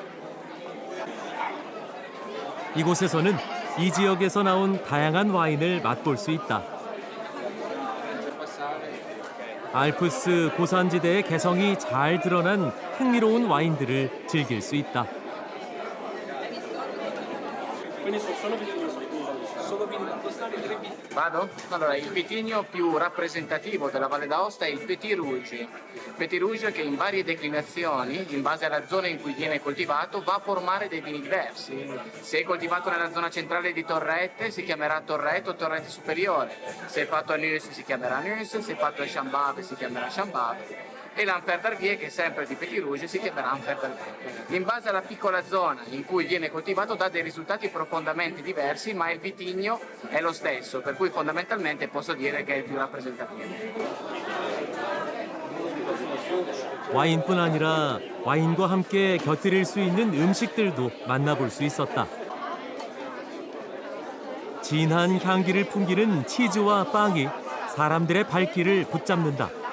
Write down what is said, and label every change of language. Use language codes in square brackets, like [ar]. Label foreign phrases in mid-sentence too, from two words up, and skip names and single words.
[ko] 이곳에서는 이 지역에서 나온 다양한 와인을 맛볼 수 있다. 알프스 고산지대의 개성이 잘 드러난 흥미로운 와인들을 즐길 수 있다. [it] Vado? Allora, il vitigno più rappresentativo della Valle d'Aosta è il Petit Rouge. Petit Rouge che in varie declinazioni, in base alla zona in cui viene coltivato, va a formare dei vini diversi. Se è coltivato nella zona centrale di Torrette si chiamerà Torrette o Torrette Superiore. Se è fatto a Nuis si chiamerà Nuis, se è fatto a Chambave si chiamerà Chambave. E l'Enfer d'Arvier, che è sempre di Petit Rouge, si chiamerà Enfer d'Arvier. In base alla piccola zona in cui viene coltivato dà dei risultati profondamente diversi, ma il vitigno è lo stesso, per cui fondamentalmente posso dire che è il più rappresentativo. [ko] 와인뿐 아니라 와인과 함께 곁들일 수 있는 음식들도 만나볼 수 있었다. 진한 향기를 풍기는 치즈와 빵이 사람들의 발길을 붙잡는다.